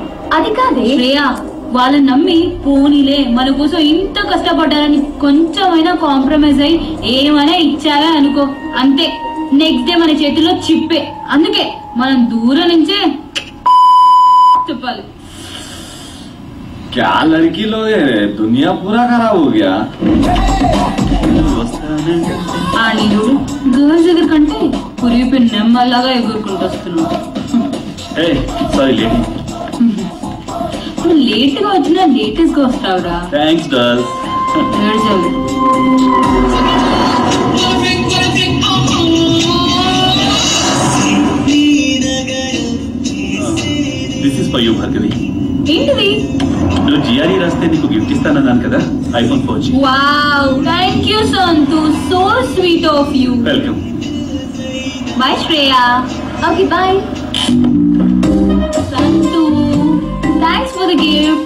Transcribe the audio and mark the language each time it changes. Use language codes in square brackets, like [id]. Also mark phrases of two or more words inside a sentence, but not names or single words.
[te] అది కాదే శ్రేయ, వాళ్ళని నమ్మి పోనీలే మన కోసం ఇంత కష్టపడ్డారని కొంచెమైనా కాంప్రమైజ్ అయి ఏమైనా ఇచ్చారా అనుకో, అంతే [en] next day [te] మన చేతిలో చిప్పే. అందుకే మనం దూరం నుంచే చెప్పాలి. [hi] क्या लड़की लोग है, दुनिया पूरा खराब हो गया. [te] గర్ల్స్ దగ్గర కంటే కురిపి నెమ్మల్లాగా ఎగురుకుంటూ వస్తున్నాడు. ఇప్పుడు లేట్ గా వచ్చినా లేటెస్ట్ గా వస్తావురా. [en] thanks girls. This is for you భార్గవి. [te] ఏంటిది? నువ్వు జిఆర్ఈ రాస్తే నీకు గిఫ్ట్ ఇస్తానన్నాను కదా, iPhone 4G. [en] wow, thank you Santu, so sweet of you. వెల్కమ్. bye Shreya. okay bye. Santu, thanks for the gift.